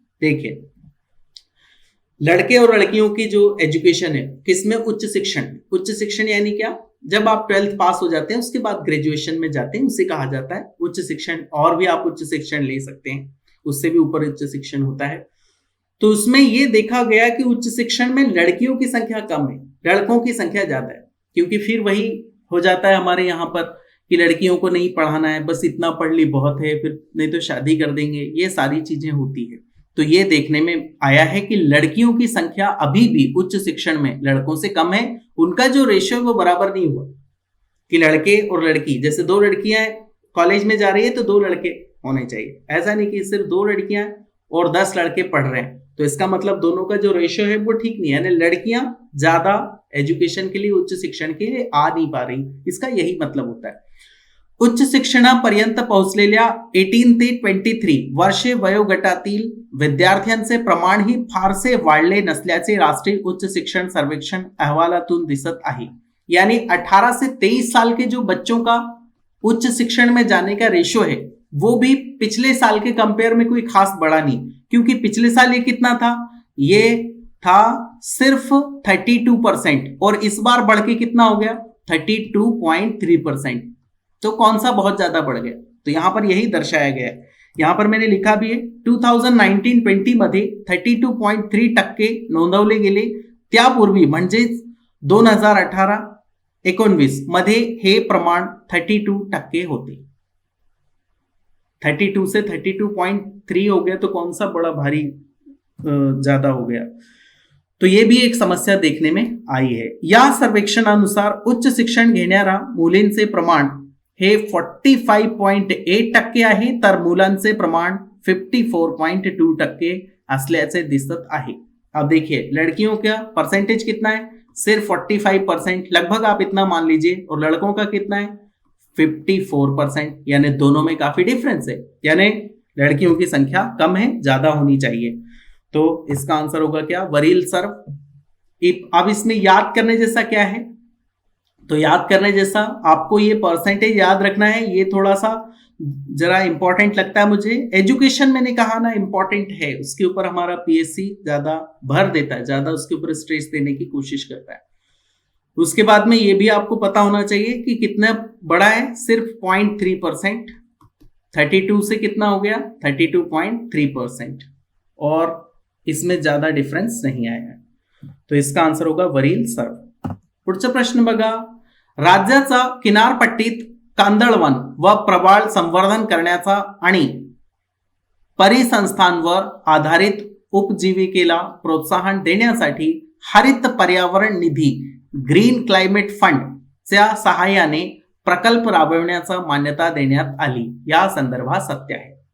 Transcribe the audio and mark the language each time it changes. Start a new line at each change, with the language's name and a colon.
Hindi: देखिए लड़के और लड़कियों की जो एजुकेशन है किसमें, उच्च शिक्षण। उच्च शिक्षण यानी क्या, जब आप 12th पास हो जाते हैं उसके बाद ग्रेजुएशन में जाते हैं, उसे कहा जाता है उच्च शिक्षण। और भी आप उच्च शिक्षण ले सकते हैं, उससे भी ऊपर उच्च शिक्षण होता है। तो उसमें यह देखा गया कि उच्च शिक्षण में लड़कियों की संख्या कम है, लड़कों की संख्या ज्यादा है। क्योंकि फिर वही हो जाता है हमारे यहाँ पर कि लड़कियों को नहीं पढ़ाना है, बस इतना पढ़ ली बहुत है, फिर नहीं तो शादी कर देंगे, ये सारी चीजें होती है। तो ये देखने में आया है कि लड़कियों की संख्या अभी भी उच्च शिक्षण में लड़कों से कम है। उनका जो रेशियो वो बराबर नहीं हुआ कि लड़के और लड़की, जैसे 2 लड़कियां कॉलेज में जा रही है तो 2 लड़के होने चाहिए, ऐसा नहीं कि सिर्फ 2 लड़कियां और 10 लड़के पढ़ रहे हैं। तो इसका मतलब दोनों का जो रेशियो है वो ठीक नहीं है, यानी लड़कियां ज्यादा एजुकेशन के लिए, उच्च शिक्षण के लिए आ नहीं पा रही, इसका यही मतलब होता है।
Marathi: उच्च शिक्षणापर्यंत पोहोचलेल्या 18 ते 23 वर्षे वयोगटातील विद्यार्थ्यांचे प्रमाण ही फारसे वाढले नसल्याचे राष्ट्रीय उच्च शिक्षण सर्वेक्षण अहवालातून दिसत आहे।
Hindi: यानी 18 से 23 साल के जो बच्चों का उच्च शिक्षण में जाने का रेशियो है वो भी पिछले साल के कंपेयर में कोई खास बढ़ा नहीं। क्योंकि पिछले साल ये कितना था, ये था सिर्फ 32% और इस बार बढ़ के कितना हो गया, 32.3%। तो कौन सा बहुत ज्यादा बढ़ गया, तो यहां पर यही दर्शाया गया है। यहां पर मैंने लिखा भी है
Marathi: 2019-20 मध्ये 32.3% नोंदवले गेले, त्यापूर्वी म्हणजेच 2018-19 मध्ये हे प्रमाण 32% होते।
Hindi: 32 से 32.3 हो गया, तो कौन सा बड़ा भारी ज्यादा हो गया। तो ये भी एक समस्या देखने में आई है।
Marathi: या सर्वेक्षणानुसार उच्च शिक्षण घेणाऱ्या मुलींचे प्रमाण हे 45.8% आहे, तर मुलांचे प्रमाण 54.2% असल्याचे दिसत आहे।
Hindi: अब देखिए लड़कियों का परसेंटेज कितना है, सिर्फ 45%, लगभग आप इतना मान लीजिए, और लड़कों का कितना है 54%, यानी दोनों में काफी डिफरेंस है, यानी लड़कियों की संख्या कम है, ज्यादा होनी चाहिए। तो इसका आंसर होगा क्या,
Marathi: वरील सर्व।
Hindi: अब इसमें याद करने जैसा क्या है, तो याद करने जैसा आपको ये परसेंटेज याद रखना है, ये थोड़ा सा जरा इंपॉर्टेंट लगता है मुझे। एजुकेशन मैंने कहा ना इंपॉर्टेंट है, उसके ऊपर हमारा पीएससी ज्यादा भर देता है, ज्यादा उसके ऊपर स्ट्रेस देने की कोशिश करता है। उसके बाद में ये भी आपको पता होना चाहिए कि कितना बड़ा है, सिर्फ 0.3%, 32 से कितना हो गया 32.3%, और इसमें ज्यादा डिफरेंस नहीं आया है। तो इसका आंसर होगा
Marathi: वरील सर्व। पुढचा प्रश्न बघा, राज्याचा किनारपट्टीत कांदळवन व प्रवाळ संवर्धन करण्याचा आणि परिसंस्थांवर आधारित उपजीविकेला प्रोत्साहन देण्यासाठी हरित पर्यावरण निधी ग्रीन क्लाइमेट फंड च्या सहाय्याने प्रकल्प राबविण्याचा मान्यता देण्यात आली, या संदर्भात सत्य है।